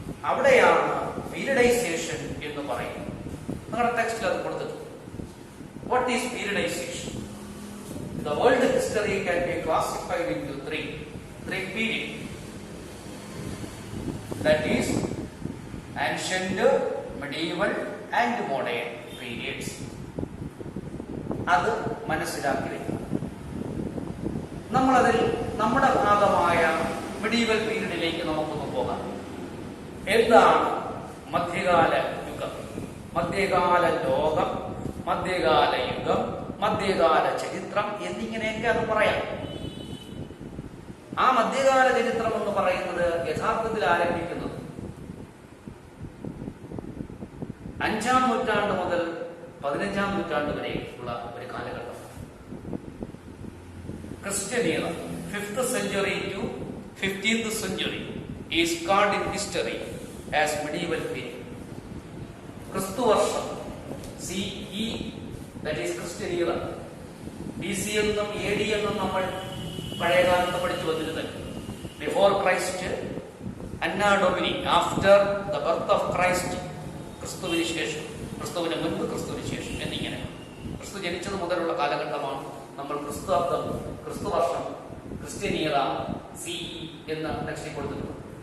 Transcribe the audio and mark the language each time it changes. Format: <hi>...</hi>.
<ml>അവിടെയാണ് പീരിയഡൈസേഷൻ എന്ന് പറയുന്നത്. നിങ്ങളുടെ ടെക്സ്റ്റിൽ അത് കൊടുത്തിട്ടുണ്ട്.</ml> <en>What is periodization? The world history can be classified into 3 periods. That is ancient, medieval and modern periods.</en> <ml>അത് മനസ്സിലാക്കി വെക്കണം. നമ്മളതിൽ നമ്മുടെ ഭാഗമായ മെഡീവൽ പീരീഡിലേക്ക് നമുക്കൊന്ന് പോകാം. എന്താണ് മധ്യകാല യുഗം, മധ്യകാല ലോകം, മധ്യകാല യുഗം, മധ്യകാല ചരിത്രം എന്നിങ്ങനെയൊക്കെ അത് പറയാം. ആ മധ്യകാല ചരിത്രം എന്ന് പറയുന്നത് യഥാർത്ഥത്തിൽ ആരംഭിക്കുന്നത് 5-ാം നൂറ്റാണ്ട് മുതൽ 15-ാം നൂറ്റാണ്ട് വരെ ഉള്ള ഒരു കാലഘട്ടം.</ml> <en>Christian era, 5th century to 15th century, is called in history as medieval period. ക്രിസ്തുവർഷം CE, that is Christian era.</en> <ml>BC എന്നും AD എന്നും നമ്മൾ പഴയകാലത്ത് പഠിച്ചു വന്നിരുന്നത്.</ml> <en>before Christ, anno Domini, after the birth of Christ,</en> <ml>ക്രിസ്തുവിന് ശേഷം, ക്രിസ്തുവിന് മുൻപ്, ക്രിസ്തുവിന് ശേഷം എന്നിങ്ങനെ. ക്രിസ്തു ജനിച്ചത് മുതലുള്ള കാലഘട്ടമാണ് നമ്മൾ ക്രിസ്തുവർഷം, ക്രിസ്ത്യൻ ഇയറ, CE എന്ന് ടെക്സ്റ്റിൽ കൊടുത്തിട്ടുണ്ട്.</ml>